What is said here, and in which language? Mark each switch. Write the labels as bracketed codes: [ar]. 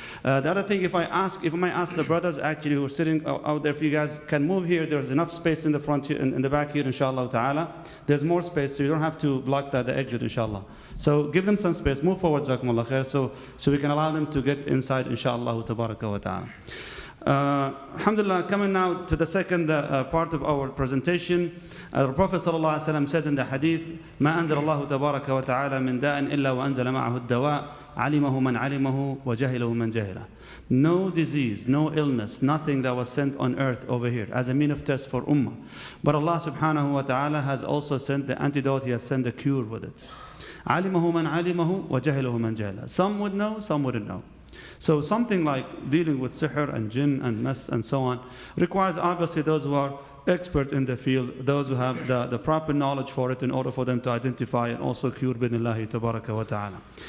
[en] The other thing, if I might ask the brothers actually who are sitting out there, if you guys can move here, there's enough space in the front here, in the back here, inshallah ta'ala. There's more space, so you don't have to block the exit, inshallah. So give them some space, move forward, jazakumullah khair, so we can allow them to get inside, inshallah tabaraka wa ta'ala. Alhamdulillah, coming now to the second part of our presentation. The Prophet ﷺ says in the hadith, [ar] ما أنزل الله تبارك وتعالى من داء إلا وأنزل معه الدواء علمه من علمه وجهله من جهله. [en] No disease, no illness, nothing that was sent on earth over here as a mean of test for ummah. But Allah subhanahu wa ta'ala has also sent the antidote, He has sent the cure with it. [ar] علمه من علمه وجهله من جهله. [en] Some would know, some wouldn't know. So something like dealing with sihr and jinn and mess and so on requires obviously those who are expert in the field, those who have the proper knowledge for it in order for them to identify and also cure bidnillahi tabaraka wa ta'ala.